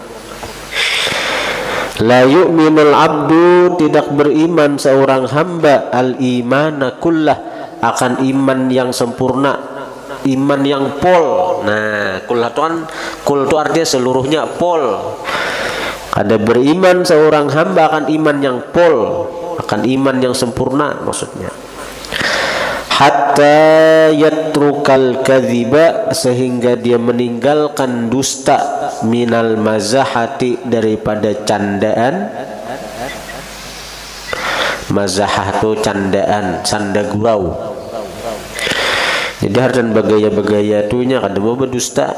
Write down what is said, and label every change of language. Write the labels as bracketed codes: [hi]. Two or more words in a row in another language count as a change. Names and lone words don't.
[ar] لا يؤمن العبد, [id] tidak beriman seorang hamba, [ar] الإيمان كله, [id] akan iman yang sempurna, iman yang pol. Nah, kullah itu kan, kul itu artinya seluruhnya, pol. Ada beriman seorang hamba akan iman yang pol, akan iman yang sempurna maksudnya. [ar] حتى يترك الكذب, [id] sehingga dia meninggalkan dusta, [ar] من المزاحة, [id] daripada candaan. Mazahah itu candaan, canda gurau. [bjn] Jadi harus begaya-begaya tunya kada mau berdusta.